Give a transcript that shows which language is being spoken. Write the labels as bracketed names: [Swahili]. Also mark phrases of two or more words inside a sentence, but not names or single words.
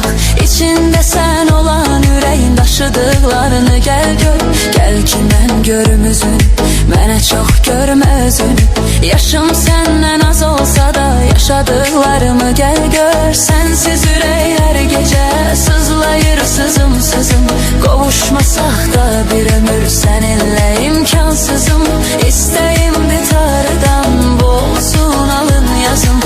[Turkish] İçinde sen olan yüreğin taşıdıklarını gel gör. Gel ki ben görüm üzün, [Azerbaijani] mənə çox görmə özün. [Turkish] Yaşım senden az olsa da yaşadıklarımı gel gör. [Azerbaijani] Sensiz ürək her gece sızlayır sızım sızım. Qovuşmasaq da bir ömür seninle imkansızım. İstəyimdi tarıdan, bu olsun alın yazım.